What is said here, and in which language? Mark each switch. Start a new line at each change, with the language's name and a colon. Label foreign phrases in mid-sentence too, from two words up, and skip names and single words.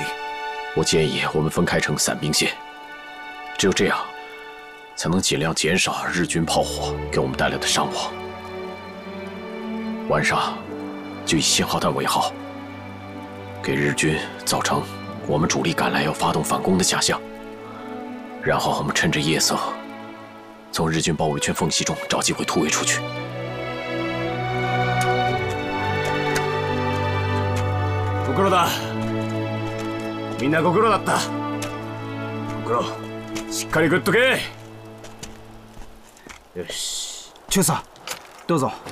Chinese: 我建议我们分开成散兵线，只有这样，才能尽量减少日军炮火给我们带来的伤亡。晚上。就以信号弹为号，给日军造成我们主力赶来要发动反攻的假象，然后我们趁着夜色，从日军包围圈缝隙中找机会突围出去。
Japanese: ご苦労だ。みんなご苦労だった。ご苦労。しっかり食っとけ。よし。中佐、どうぞ。